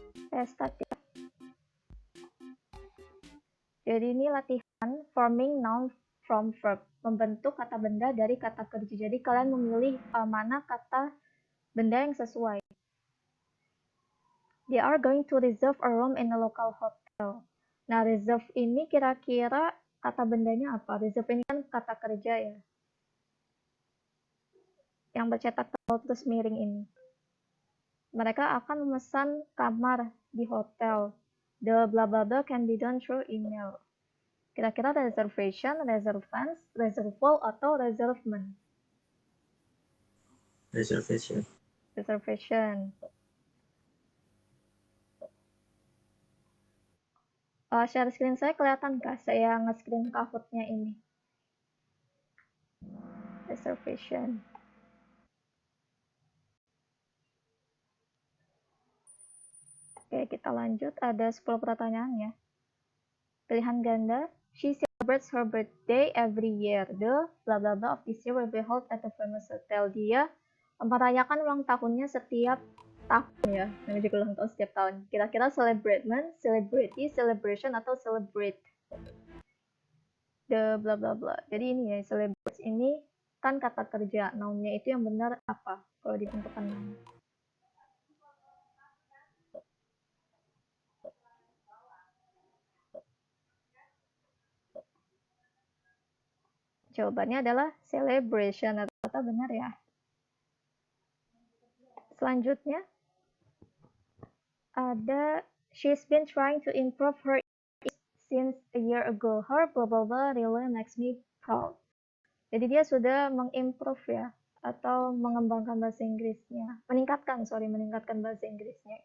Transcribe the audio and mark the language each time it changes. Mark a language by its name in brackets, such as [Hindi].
[Indonesian] Saya start ya. Jadi ini latihan [English] forming noun from verb, [Indonesian] membentuk kata benda dari kata kerja. Jadi kalian memilih mana kata benda yang sesuai. [English] They are going to reserve a room in a local hotel. [Indonesian] Nah, reserve ini kira-kira kata bendanya apa? Reserve ini kan kata kerja ya, yang bercetak tebal terus miring ini. Mereka akan memesan kamar di hotel. [English] The blah blah blah can be done through email. [Indonesian] Kira-kira reservation, reservance, reserval, atau reservement? [English] Reservation. Reservation. [Indonesian] Share screen saya kelihatan kah? Saya nge-screen Kahoot-nya ini. [English] Reservation. [Indonesian] Oke, kita lanjut. Ada 10 pertanyaan ya. Pilihan ganda. [English] She celebrates her birthday every year. The blah blah blah of this year will be held at the famous hotel. [Indonesian] Dia merayakan ulang tahunnya setiap tahun ya. Namanya juga ulang tahun setiap tahun. Kira-kira celebrate-ment, celebrity, celebration, atau celebrate? [English] The blah blah blah. [Indonesian] Jadi ini ya, celebrate ini kan kata kerja. Noun-nya itu yang benar apa kalau ditentukan noun? Jawabannya adalah celebration, atau kata benar ya. Selanjutnya ada [English] she's been trying to improve her English since a year ago. Her blah blah blah really makes me proud. [Indonesian] Jadi dia sudah mengimprove ya, atau mengembangkan bahasa Inggrisnya. Meningkatkan bahasa Inggrisnya.